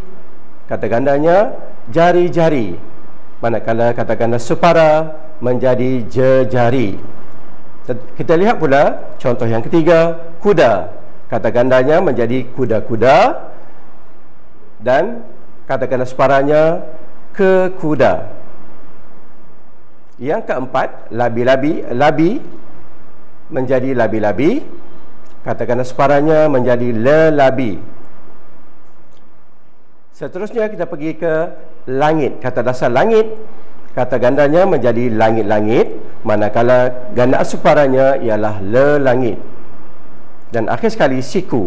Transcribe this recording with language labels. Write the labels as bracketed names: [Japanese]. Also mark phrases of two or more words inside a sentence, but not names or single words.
[Malay] Kata gandanya jari-jari. Manakala kata ganda separa menjadi jejari. Kita lihat pula contoh yang ketiga, kuda. Kata gandanya menjadi kuda-kuda dan kata ganda separanya kekuda. Yang keempat, labi-labi. Labi menjadi labi-labi. Kata ganda separanya menjadi lelabi. Seterusnya kita pergi ke langit. Kata dasar langit, kata gandanya menjadi langit-langit, manakala gandaan separanya ialah lelangit. Dan akhir sekali siku.